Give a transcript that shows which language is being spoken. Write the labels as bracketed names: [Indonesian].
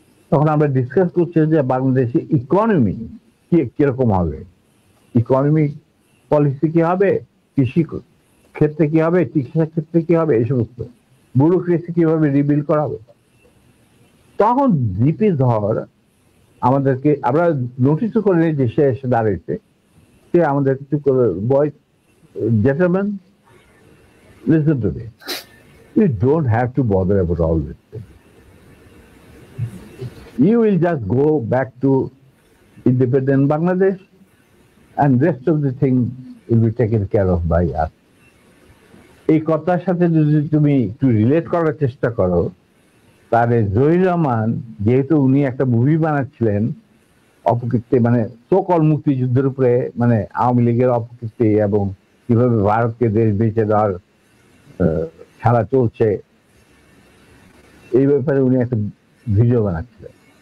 [Bangla] তখন আমরা ডিসকাস করছি যে বাংলাদেশে ইকোনমি কিরকম হবে, ইকোনমিক পলিসি কি হবে, কৃষি ক্ষেত্রে কি হবে, চিকিৎসা ক্ষেত্রে কি হবে, এই সমস্ত ব্যুরোক্রেসি কিভাবে রিবিল করা হবে। তখন দীপি ধর আমাদেরকে, আমরা নোটিসও করে নিই যে সে এসে দাঁড়িয়েছে, সে আমাদের কিছু বয়, [English] gentlemen, listen to me. You don't have to bother about all this thing. You will just go back to independent Bangladesh and rest of the thing will be taken care of by us. [Bangla] এই কথার সাথে যদি তুমি একটু relate করার চেষ্টা করো, তাহলে জহির রহমান, যেহেতু উনি একটা মুভি বানাচ্ছিলেন অপকীর্তি, মানে সকল মুক্তিযুদ্ধের উপরে, মানে আওয়ামী লীগের অপকীর্তি এবং কিভাবে ভারতকে দেশ বেঁচে দেওয়ার খেলা চলছে, এই ব্যাপারে উনি একটা ভিডিও বানাচ্ছিলেন।